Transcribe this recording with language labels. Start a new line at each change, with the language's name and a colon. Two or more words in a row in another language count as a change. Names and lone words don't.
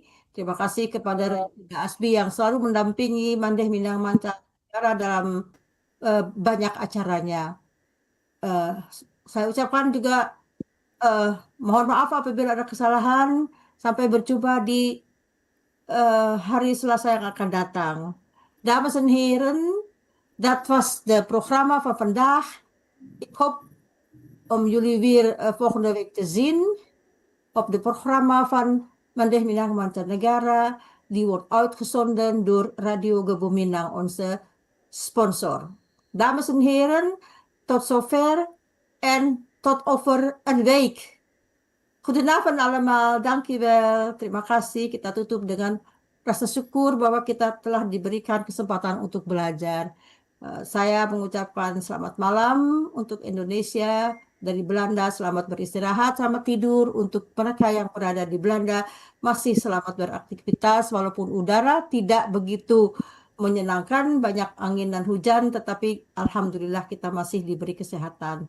Indonesian: Terima kasih kepada Radio Asbi yang selalu mendampingi Mandeh Minang Mancanegara dalam banyak acaranya. Saya ucapkan juga mohon maaf apabila ada kesalahan. Sampai berjumpa di hari Selasa yang akan datang.
Dutch: Dames en heren, dat was de programma van vandaag. Ik hoop om jullie weer volgende week te zien op de programma van Mandeh Minang Mancanegara. Die wordt uitgezonden door Radio Gebuminang, onze sponsor. Dames en heren, tot zover en tot over een week. Goedenavond allemaal, dankjewel,
Indonesian: terima kasih. Kita tutup dengan rasa syukur bahwa kita telah diberikan kesempatan untuk belajar. Saya mengucapkan selamat malam untuk Indonesia dari Belanda, selamat beristirahat, selamat tidur untuk mereka yang berada di Belanda, masih selamat beraktivitas walaupun udara tidak begitu menyenangkan, banyak angin dan hujan, tetapi alhamdulillah kita masih diberi kesehatan.